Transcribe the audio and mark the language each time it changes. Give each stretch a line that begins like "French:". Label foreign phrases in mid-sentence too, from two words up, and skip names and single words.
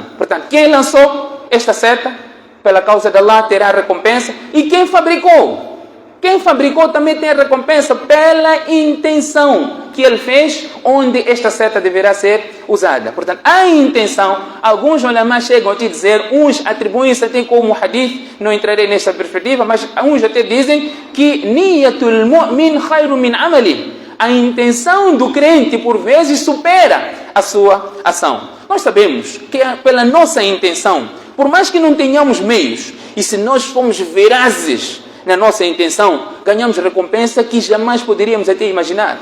Portuguese: Portanto, quem lançou esta seta pela causa de Allah terá recompensa, e quem fabricou também tem a recompensa pela intenção que ele fez, onde esta seta deverá ser usada. Portanto, a intenção, alguns ulama chegam a te dizer, uns atribuem-se até como hadith, não entrarei nesta perspectiva, mas uns até dizem que
Arabic: نية المؤمن خير من عمله.
Portuguese: A intenção do crente, por vezes, supera a sua ação. Nós sabemos que pela nossa intenção, por mais que não tenhamos meios, e se nós formos verazes na nossa intenção, ganhamos recompensa que jamais poderíamos até imaginar.